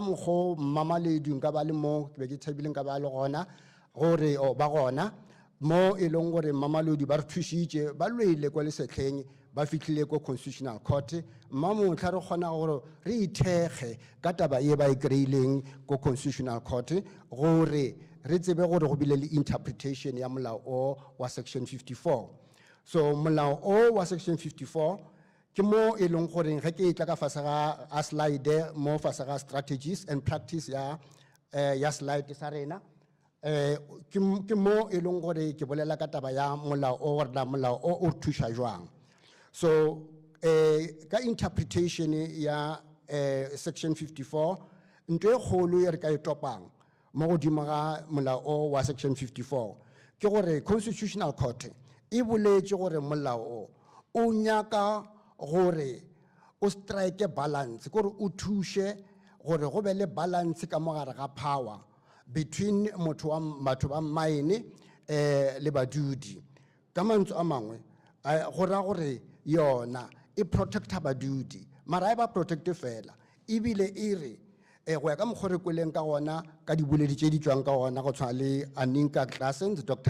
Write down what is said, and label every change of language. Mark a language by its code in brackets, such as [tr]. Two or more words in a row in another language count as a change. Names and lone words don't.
[nso] mokgwa mmamaledi nka ba le mo ke be ke thabile nka ba le gona gore o ba gona mo e leng gore mmamaledi ba re thušitše ba lwele kwa lesetlheng ba fitlhile ko [en] constitutional court [nso] mmamotlha re kgona gore re ithekge ka taba ye ba e kry-ileng ko [en] constitutional court [nso] gore re tsebe gore go bile le interpretation ya molao o wa section 54. So molao o wa section 54 ke mo e leng gore ge ke tla ka fase ga a slide mo fase ga [en] strategies and practice [nso] ya slide sa rena ke mo e leng gore ke bolela ka taba ya molao o gore na molao o thuša jwang. So ka interpretation ya section 54 ntwe e kgolo e re ka e topang mo godimo ga molao o wa section 54 ke gore [en] constitutional court [nso] e boletše gore molao o nyaka gore o [en] strike balance [nso] gore o thuše gore go be le balance ka mogare ga [en] power between [nso] batho ba mine le badudi. Ka mantswe a mangwe go ra gore yona e protecta badudi mara e ba protecte fela ebile e re go ya ka mokgwa re kweleng ka gona ka diboledi tše di tswang ka gona go tshwana le Aninka Classens, Dr.